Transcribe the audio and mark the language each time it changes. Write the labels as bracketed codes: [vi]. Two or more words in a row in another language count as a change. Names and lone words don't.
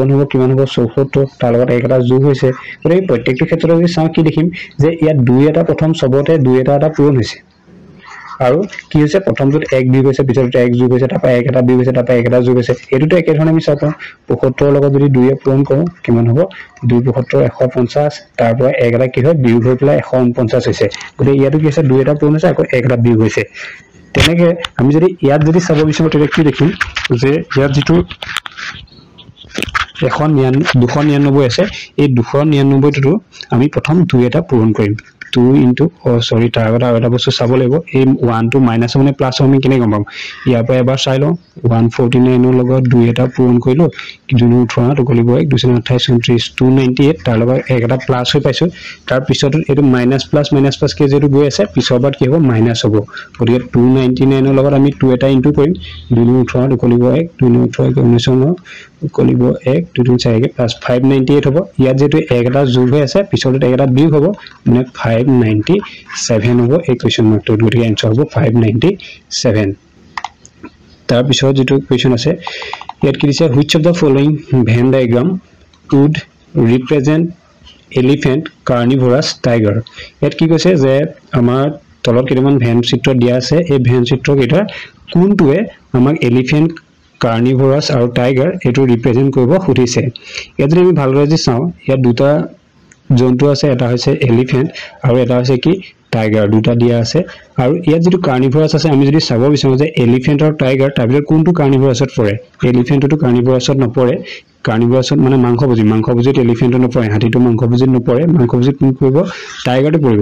[as] হ'ব কিমান হ'ব 74 তাৰ লগত 1 এটা যোগ হৈছে গৰে প্ৰত্যেকটো ক্ষেত্ৰত যদি চাও কি দেখিম যে ইয়াত 2 এটা প্ৰথম সবতে 2 এটা পূৰণ হৈছে আৰু কি হৈছে প্ৰথমটোত 1 বিয়োগ হৈছে পিছৰটো 1 যোগ হৈছে তাৰ পৰা 1 এটা বিয়োগ হৈছে তাৰ পৰা 1 এটা যোগ হৈছে এটোটো একে ধৰণে আমি চাও 75 ৰ লগত যদি 2 এ পূৰণ কৰো কিমান হ'ব 2 75 150 তাৰ পৰা 1 এটা কি হয় বিয়োগ হৈ পেলাই 149 হৈছে গৰে ইয়াটো কি হৈছে 2 এটা পূৰণ হৈছে আকৌ 1 এটা বিয়োগ হৈছে তেনেকে আমি যদি ইয়াত যদি চাব বিচাৰো তেতিয়া কি দেখিম যে ইয়াত যেটো 299 আছে এই 299 টো আমি প্ৰথম 2 এটা পূৰণ কৰিম 2 [en] into sorry [as] তাৰ আগত এটা বস্তু চাব লাগিব এই 1 টো মাইনাস মানে প্লাস আমি কেনে গম পাম ইয়াৰ পৰা এবাৰ চাই লও 149 ৰ লগত 2 এটা পূৰণ কৰিলো 2 18 টো গলিব 1 228 29 298 তাৰ লগত 1 এটা প্লাস হৈ পাইছো তাৰ পিছত এটো মাইনাস প্লাস কে যেটো গৈ আছে পিছৰবাৰ কি হ'ব মাইনাস হ'ব গতিকে 299 ৰ লগত আমি 2 এটা ইনটু কৰিম 2 18 টো গলিব 1 2 18 19 গলিব 1 2 3 4 প্লাস 598 হ'ব ইয়াত যেটো 1 এটা যোগ হৈ আছে পিছৰটো 1 এটা বিয়োগ হ'ব মানে 597 হ'ব এই [en] question markটো [as] গতিকে আনসাৰ হ'ব 597 তাৰ পিছত যেটো কোৱেশ্চন আছে ইয়াত কি দিছে [en] which of the following Venn diagram would represent elephant carnivorous tiger [as] ইয়াত কি কৈছে যে আমাৰ তলত কেইটামান ভেন চিত্ৰ দিয়া আছে এই ভেন চিত্ৰ কেইটা কোনটোৱে আমাক এলিফেন্ট carnivorous আৰু টাইগাৰ এটো ৰিপ্ৰেজেন্ট কৰিব খুদিছে ইয়াত যদি আমি ভালদৰে চাও ইয়াত দুটা জন্তু আছে এটা হৈছে এলিফেন্ট আৰু এটা হৈছে কি টাইগাৰ দুটা দিয়া আছে আৰু ইয়াত যেটো কাৰ্নিভৰাছ আছে আমি যদি চাব বিচাৰো যে এলিফেন্ট আৰু টাইগাৰ তাৰ ভিতৰত কোনটো কাৰ্নিভৰাছত পৰে এলিফেন্টটো কাৰ্নিভৰাছত নপৰে কাৰ্নিভৰাছত মানে মাংসভোজী এলিফেন্টত নপৰে হাতীটো মাংসভোজীত নপৰে মাংসভোজীত কোন পৰিব টাইগাৰটো পৰিব